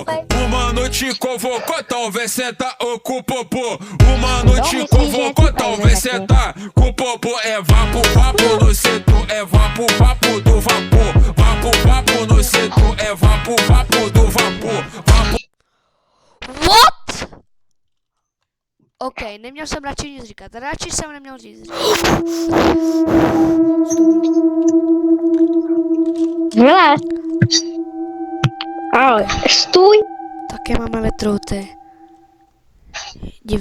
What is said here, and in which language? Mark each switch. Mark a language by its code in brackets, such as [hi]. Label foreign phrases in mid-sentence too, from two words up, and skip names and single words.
[pt] Uma noite convocou, talvez senta ou com o popô. Uma noite convocou, talvez senta com o popô. É vapo no setor, é vapo do vapor. Vapo no setor, é vapo do vapor. [cs] What? Ok, neměl jsem radši nic říkat. Radši jsem neměl nic říkat. Hele. Ahoj, stůj. Také máme vetrouty. Divný.